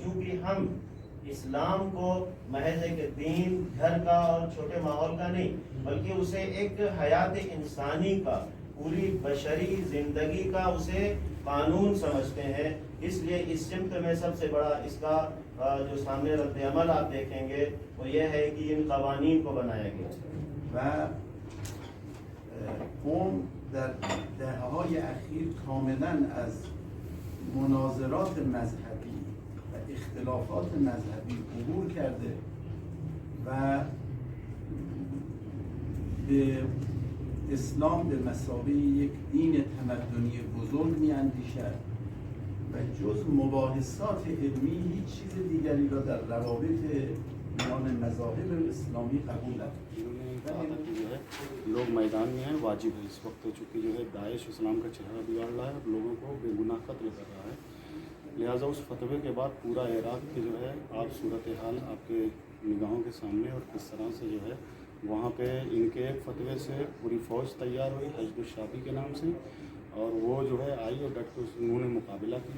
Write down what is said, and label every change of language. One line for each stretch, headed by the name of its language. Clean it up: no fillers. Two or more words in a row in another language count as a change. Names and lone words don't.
Urdu: چونکہ ہم اسلام کو محض ایک دین، گھر کا اور چھوٹے ماحول کا نہیں، بلکہ اسے ایک حیات انسانی کا، پوری بشری زندگی کا اسے قانون سمجھتے ہیں. اس لیے اس سمت میں سب سے بڑا اس کا جو سامنے رد عمل آپ دیکھیں گے وہ یہ ہے کہ ان قوانین کو بنایا گیا.
Persian: و قوم در دهه‌های اخیر کاملا از مناظرات مذهبی و اختلافات مذهبی عبور کرده و به اسلام به مثابه یک دین تمدنی بزرگ می‌اندیشد و جز مباحثات علمی هیچ چیز دیگری را در روابط میان مذاهب اسلامی قبول ندارد.
Urdu: لوگ میدان میں ہیں، واجب ہے اس وقت، چونکہ جو ہے داعش اسلام کا چہرہ بگاڑ رہا ہے اور لوگوں کو بے گناہ قتل کر رہا ہے. لہٰذا اس فتوے کے بعد پورا عراق کی جو ہے آپ صورتحال آپ کے نگاہوں کے سامنے، اور کس طرح سے جو ہے وہاں پہ ان کے ایک فتوے سے پوری فوج تیار ہوئی حشد الشعبی کے نام سے، اور وہ جو ہے آئی اور ڈٹ کے انہوں نے مقابلہ کیا.